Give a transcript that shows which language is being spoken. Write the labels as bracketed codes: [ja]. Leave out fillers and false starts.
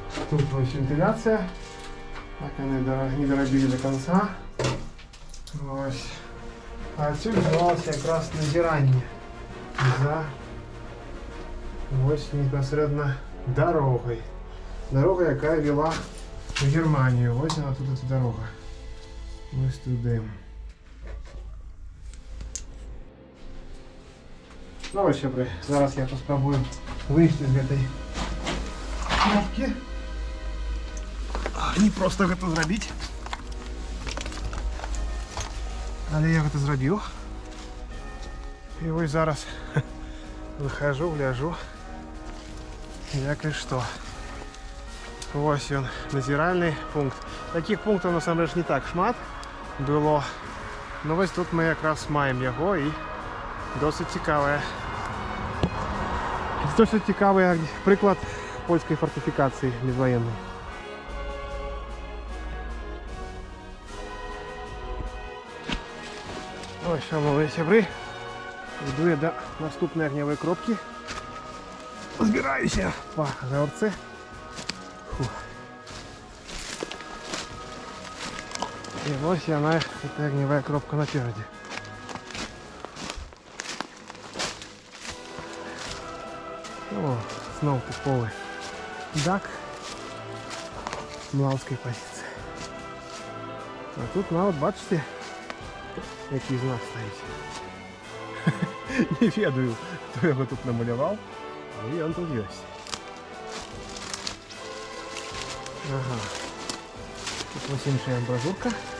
[be] Тут вось вентиляцыя. Так яны не дарабілі [ru] до конца. [be] Вось. А адсюль адбывалася якраз назіранне за вось непасрэдна дарогай. [ru] Дорога, якая вела в Германию. Вось она тут, эта дорога. Вось туды. [be] Ну вось, сябры, зараз я паспрабую выйсці з гэтай кнопкі. Не просто гэта зрабіць. Але я гэта зрабіў. І вось зараз выхожу, гляжу, як і што. Вось ён, назіральны пункт. Такіх пунктаў насамрэч не так шмат было. Но вось тут мы якраз маем яго, і досыць цікавая. Досыць цікавы прыклад польскай фортыфікацыі міжваеннай. [uk] Ось, шановні сябры, йду я до наступної огневої кропки. Збираюся по горці. І ось вона, ця огневая кропка напереді. О, знову типовий дак млаўскай пазіцыі. А тут нават, бачите, який знак стоїть. Не ведаю, хто його тут намалював, але він тут є. Ага. Тут ось інша амбразурка.